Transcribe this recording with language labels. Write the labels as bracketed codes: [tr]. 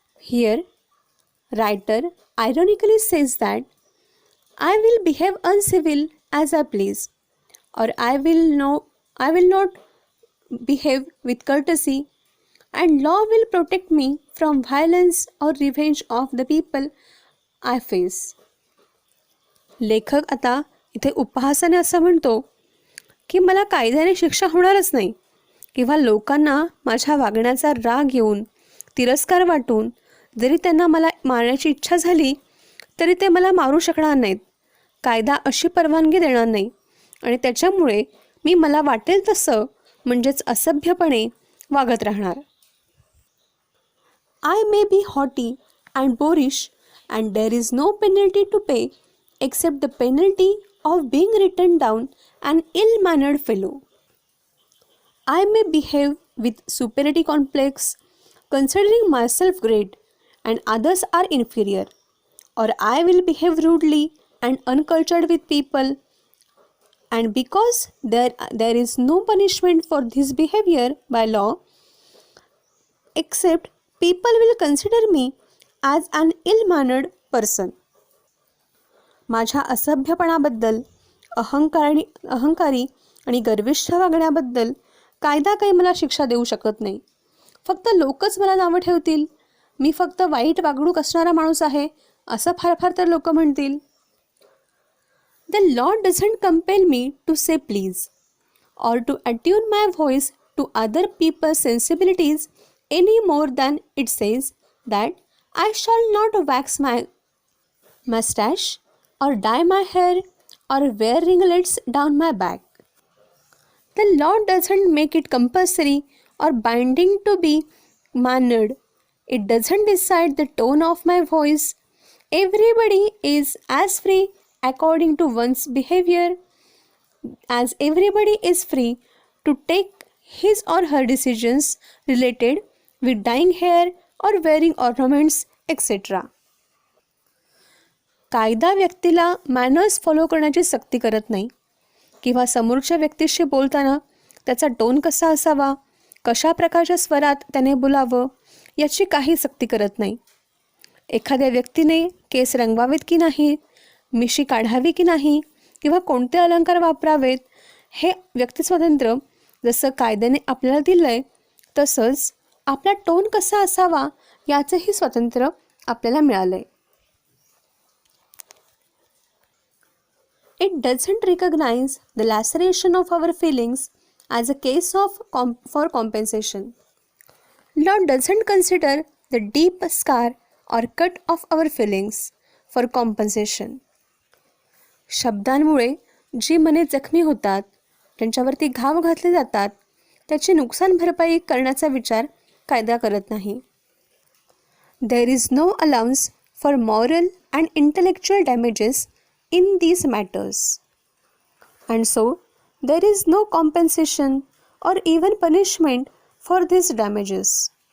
[en] Here, writer ironically says that I will behave uncivil as I please, or I will not behave with courtesy, and law will protect me from violence or revenge of the people I face. [mr] लेखक आता इथे उपहासाने असं म्हणतो की मला कायद्याने शिक्षा होणारच नाही किंवा लोकांना माझ्या वागण्याचा राग येऊन तिरस्कार वाटून जरी त्यांना मला मारण्याची इच्छा झाली तरी ते मला मारू शकणार नाहीत. कायदा अशी परवानगी देणार नाही आणि त्याच्यामुळे मी मला वाटेल तसं म्हणजेच असभ्यपणे वागत राहणार. [en] I may be haughty and boorish and there is no penalty to pay except the penalty of being written down an ill-mannered fellow. I may behave with superiority complex, considering myself great and others are inferior, or I will behave rudely and uncultured with people, and because there is no punishment for this behavior by law, except people will consider me as an ill-mannered person. [mr] माझ्या असभ्यपणाबद्दल अहंकारी आणि गर्विष्ठ वागण्याबद्दल कायदा काही मला शिक्षा देऊ शकत नाही. फक्त लोकच मला नावं ठेवतील. मी फक्त वाईट वागणूक असणारा माणूस आहे असं फार फार तर लोक म्हणतील. [en] The law doesn't compel me to say please or to attune my voice to other people's sensibilities any more than it says that I shall not wax my mustache or dye my hair or wear ringlets down my back. The law doesn't make it compulsory or binding to be mannered. It doesn't decide the tone of my voice. Everybody is as free according to one's behavior as everybody is free to take his or her decisions related with dyeing hair or wearing ornaments, etc. [mr] कायदा व्यक्तीला manners follow करण्याची सक्ती करत नाही किंवा समोरच्या व्यक्तीशी बोलताना त्याचा टोन कसा असावा, कशा प्रकारच्या स्वरात त्याने बोलावं याची काही सक्ती करत नाही. एखाद्या व्यक्तीने केस रंगवावेत की नाही, मिशी काढावी की नाही किंवा कोणते अलंकार वापरावेत हे व्यक्तिस्वातंत्र्य जसं कायद्याने आपल्याला दिलं आहे तसंच आपला टोन कसा असावा याचंही स्वातंत्र्य आपल्याला मिळालं आहे. [en] It doesn't recognize the laceration of our feelings as a case for compensation. Law doesn't consider the deep scar or cut of our feelings for compensation. [mr] शब्दांमुळे जी मने जखमी होतात, त्यांच्यावरती घाव घातले जातात, त्याची नुकसान भरपाई करण्याचा विचार कायदा करत नाही. [en] There is no allowance for moral and intellectual damages in these matters, and so there is no compensation or even punishment for these damages.